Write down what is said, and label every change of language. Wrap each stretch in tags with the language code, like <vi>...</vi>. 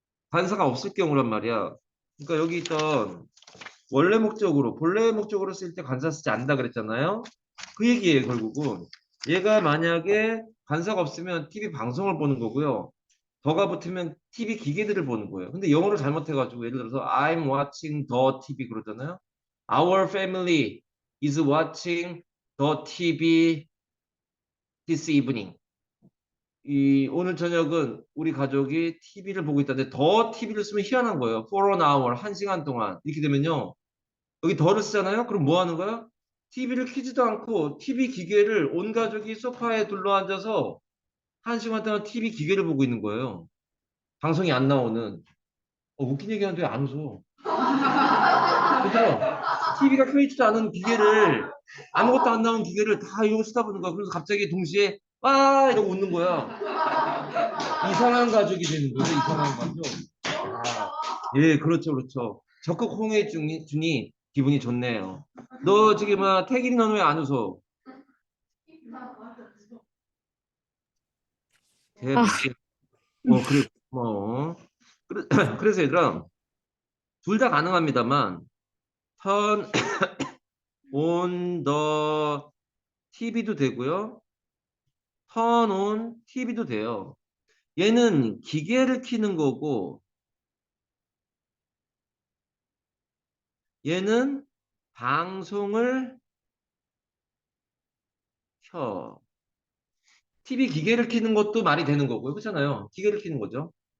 <ko>관사가 없을 경우란 말이야. 그러니까 여기 있던 원래 목적으로 본래 목적으로 쓸 때 관사 쓰지 않는다 그랬잖아요. 그 얘기예요 결국은. 얘가 만약에 관사가 없으면 TV 방송을 보는 거고요. 더가 붙으면 TV 기계들을 보는 거예요. 근데 영어를 잘못해가지고 예를 들어서</ko> <en>I'm watching the TV</en> <ko>그러잖아요.</ko> <en>Our family is watching the TV this evening.</en> <ko>이 오늘 저녁은 우리 가족이 TV를 보고 있다는데 더 TV를 쓰면 희한한 거예요.</ko> <en>For an hour,</en> <ko>1시간 동안. 이렇게 되면요. 여기 더를 쓰잖아요. 그럼 뭐 하는 거야? TV를 켜지도 않고 TV 기계를 온 가족이 소파에 둘러앉아서 1시간 동안 TV 기계를 보고 있는 거예요. 방송이 안 나오는. 웃긴 얘기하는데 왜 안 웃어? 얘들아, TV가 켜있지도 않은 기계를, 아무것도 안 나온 기계를 다 이러고 쓰다 보는 거야. 그래서 갑자기 동시에, 와! 이러고 웃는 거야. 이상한 가족이 되는 거예요, 이상한 가족. 아, 예, 그렇죠, 그렇죠. 적극 홍해 주니 기분이 좋네요. 너 지금, 태길이 너는 왜 안 웃어? 걔 아, 무슨, 그래, 뭐. 그래서 얘들아, 둘 다 가능합니다만,</ko> <en>turn on the TV</en> <ko>도 되고요.</ko> <en>turn on TV</en> <ko>도 돼요. 얘는 기계를 켜는 거고, 얘는 방송을 켜. TV 기계를 켜는 것도 말이 되는 거고요. 그렇잖아요. 기계를 켜는 거죠.</ko>